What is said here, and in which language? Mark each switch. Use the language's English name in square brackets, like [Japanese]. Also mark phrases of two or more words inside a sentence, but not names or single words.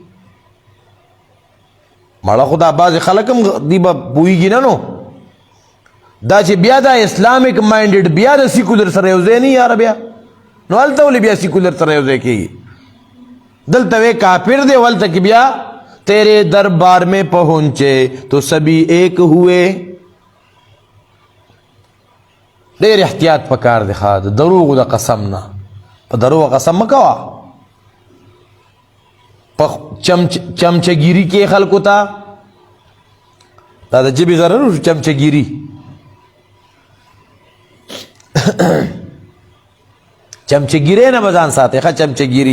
[Pashto] مړه خو دا بعضې خلک هم دي به پوهېږي نه نو دا چې بیا دا اسلامک مایندډ بیا د سیکولر سره یو ځای نه یاره بیا نو هلته ولې بیا سیکولر سره یو ځای کېږي. دلته وی کافر دی ولته کې بیا [Urdu] تیرے دربار میں پہنچے تو سبھی ایک ہوئے. [Pashto] ډېر احتیاط پکار دی ښه د دروغو د قسم نه. په دروغ قسم مه کوه. په چمچهګیري کې خلکو ته دا د ژبې ضرر چمچهګیري چمچهګیرۍ نه به ځان ساتئ ښه چمچهګیري.